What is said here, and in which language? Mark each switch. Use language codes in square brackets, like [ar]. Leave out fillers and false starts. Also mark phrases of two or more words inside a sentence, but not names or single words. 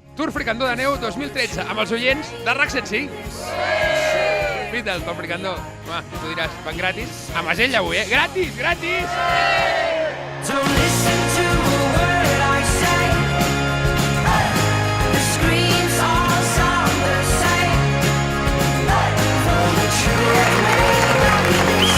[ca] Tour Fricandó de Neu 2013 amb els oients de RAC 105. Beatles pel Fricandó. Home, tu diràs, van gratis. A Masella avui, Gratis, gratis! [en] Don't listen to a word I say. The screams all sound the same. For the truth may not be this.